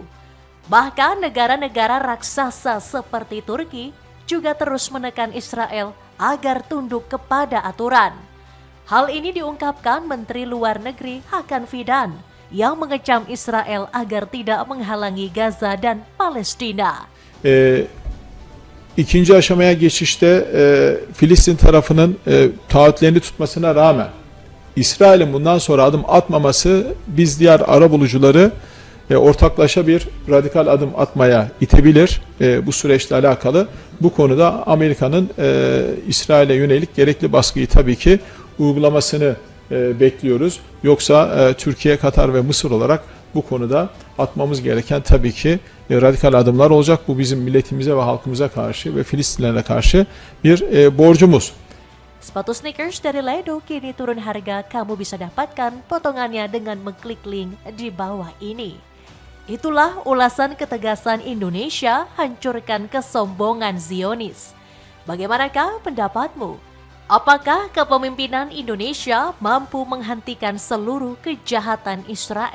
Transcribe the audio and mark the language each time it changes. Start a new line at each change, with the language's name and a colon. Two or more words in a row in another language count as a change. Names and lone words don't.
Indonesian: Bahkan negara-negara raksasa seperti Turki juga terus menekan Israel agar tunduk kepada aturan. Hal ini diungkapkan Menteri Luar Negeri Hakan Fidan yang mengecam Israel agar tidak menghalangi Gaza dan Palestina.
Turkish: İkinci aşamaya geçişte Filistin tarafının taahhütlerini tutmasına rağmen İsrail'in bundan sonra adım atmaması biz diğer arabulucuları ortaklaşa bir radikal adım atmaya itebilir bu süreçle alakalı. Bu konuda Amerika'nın İsrail'e yönelik gerekli baskıyı tabii ki uygulamasını bekliyoruz. Yoksa Türkiye, Katar ve Mısır olarak bu konuda atmamız gereken tabii ki radikal adımlar olacak. Bu bizim milletimize ve halkımıza karşı ve Filistinlere karşı bir borcumuz.
Indonesian: Sepatu sneakers dari Ledo kini turun harga, kamu bisa dapatkan potongannya dengan mengklik link di bawah ini. Itulah ulasan ketegasan Indonesia hancurkan kesombongan Zionis. Bagaimanakah pendapatmu? Apakah kepemimpinan Indonesia mampu menghentikan seluruh kejahatan Israel?